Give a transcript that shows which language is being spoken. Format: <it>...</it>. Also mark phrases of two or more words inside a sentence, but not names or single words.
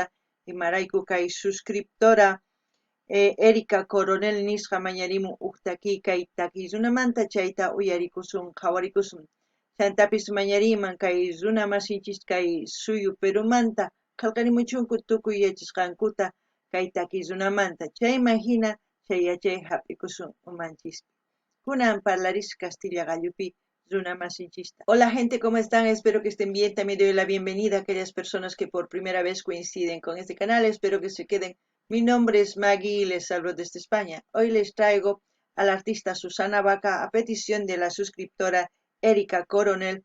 <qu>imarayku kay suscriptora Erika Coronel nisqa mañarimun huk kay takiy runamanta chayta uyarikusun qhawarikusun chantapis mañariman kay runa masinchis kay suyu Perumanta qillqanimuchunku tukuy yachasqankuta kay takiy runamanta chayman hina chay yachay hap'ikusun umanchispi kunan parlaris Castilla gallupi runa masinchista.</qu> <es>Hola gente, ¿cómo están? Espero que estén bien. También doy la bienvenida a aquellas personas que por primera vez coinciden con este canal. Espero que se queden. Mi nombre es Maggie y les salvo desde España. Hoy les traigo a la artista Susana Vaca a petición de la suscriptora Erika Coronel.</es>